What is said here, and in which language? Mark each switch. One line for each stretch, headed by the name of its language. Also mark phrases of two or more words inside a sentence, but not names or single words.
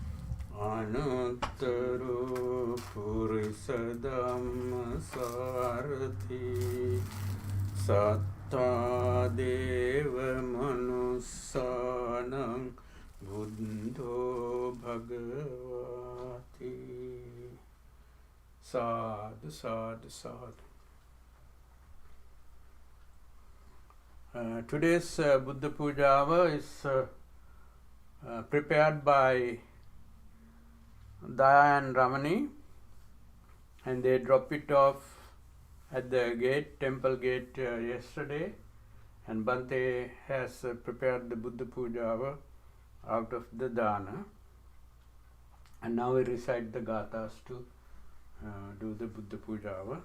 Pali: Anuttaro Purisa Dhamma Sarati Satta Deva Manussanang Buddho Bhagavati Sadhu, sadhu, sadhu.
English: Today's Buddha Puja is prepared by Daya and Ramani, and they drop it off at the gate, temple gate yesterday, and Bante has prepared the Buddha Puja out of the dana, and now we recite the gathas to do the Buddha Puja.